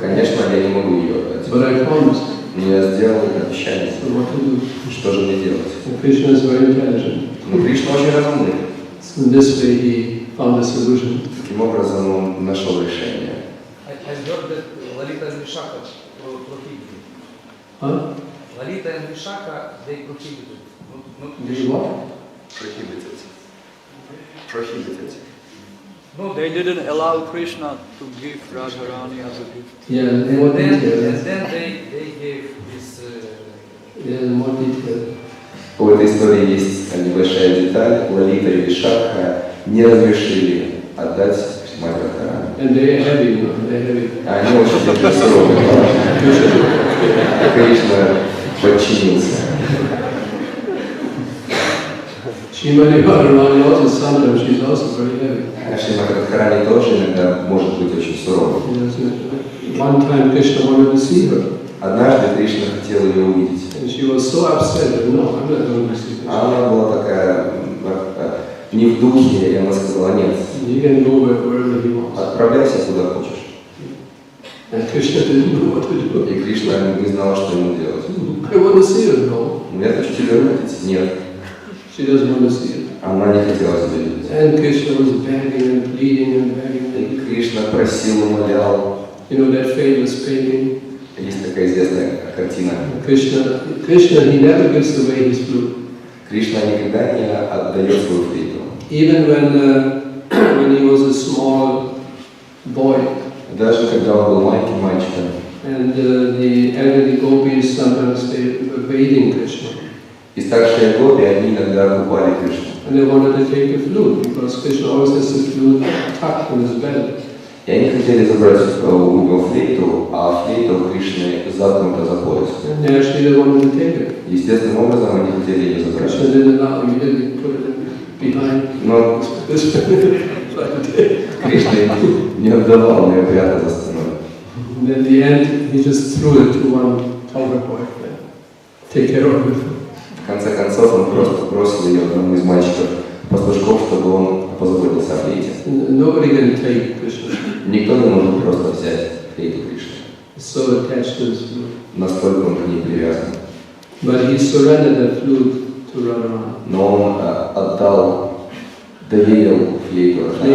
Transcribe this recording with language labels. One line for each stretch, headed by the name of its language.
Russian: Конечно, я не могу ее отдать.
English: But I promised.
Russian: Но я сделал это обещание.
English: So what to do?
Russian: Что же мне делать?
English: And Krishna is very intelligent.
Russian: Но Кришна очень разумный.
English: So in this way he found a solution.
Russian: Таким образом он нашел решение.
English: I heard that Lalita and Vishaka prohibited. Huh? Lalita and Vishaka, they prohibited. They what? Prohibited. Prohibited. No, They didn't allow Krishna to give Radharani as a gift. Yeah, and more then detail. they gave this. Yeah, more detail.
Russian: У этой истории есть небольшая деталь. Лалита и Вишакха не разрешили отдать Шримати Радхарани.
English: And they are heavy, you know, they're heavy.
Russian: Они очень такие суровые. Кришна подчинился.
English: Srimati Radharani also sometimes she's also very heavy.
Russian: Шримати Радхарани тоже иногда может быть очень суровой.
English: One time Krishna wanted to see her.
Russian: Однажды Кришна хотел ее увидеть.
English: And she was so upset that no, I'm not going to see Krishna.
Russian: Она была такая не в духе, и она сказала, нет,
English: You can go wherever he wants.
Russian: отправляйся куда хочешь.
English: And Krishna didn't know what to do.
Russian: И Кришна не знал, что ему делать.
English: I want to see her, no.
Russian: Я хочу тебя увидеть. Нет.
English: She doesn't want to see it.
Russian: Она не хотела тебя видеть.
English: And Krishna was begging and pleading and begging.
Russian: И Кришна просил, умолял.
English: You know that famous painting?
Russian: Есть такая известная картина.
English: Krishna, he never gives away his flute.
Russian: Кришна никогда не отдает свою флейту.
English: Even when he was a small boy.
Russian: Даже когда он был маленьким мальчиком.
English: And the elderly gopis sometimes they were bathing Krishna.
Russian: И старшие гопи, они иногда купали Кришну.
English: And they wanted to take the flute because Krishna always has the flute tucked in his belt.
Russian: И они хотели забрать у него флейту, а флейта у Кришны заткнута за пояс.
English: And they actually wanted to take it.
Russian: Естественным образом они хотели ее забрать.
English: Krishna didn't allow him, he didn't put it behind.
Russian: Но
English: This
Russian: Кришна не отдавал, но ее прятал за спиной.
English: And in the end, he just threw it to one elder boy. Take care of it.
Russian: В конце концов, он просто бросил ее одному из мальчиков-пастушков, чтобы он позаботился о флейте.
English: Nobody can take Krishna.
Russian: Никто не может просто взять флейту Кришны.
English: So attached to his flute.
Russian: Настолько он к ней привязан.
English: But he surrendered that flute to Radharani.
Russian: Но он доверил флейту Радхарани.